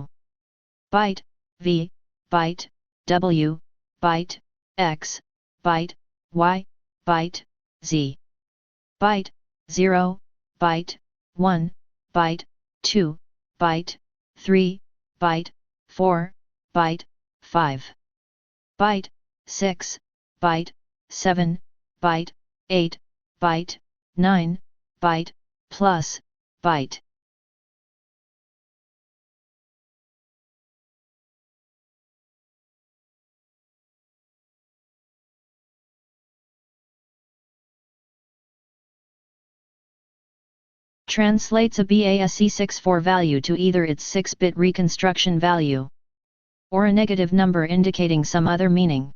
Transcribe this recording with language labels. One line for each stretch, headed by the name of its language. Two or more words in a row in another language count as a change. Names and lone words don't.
English: byte, V, byte, W, byte, X, byte, Y, byte, Z, byte, 0, byte, 1, byte, 2, byte, 3, byte, 4, byte, 5, byte, 6, byte, 7, byte, 8, byte, 9, byte, plus, byte. Translates a BASE64 value to either its 6-bit reconstruction value or a negative number indicating some other meaning.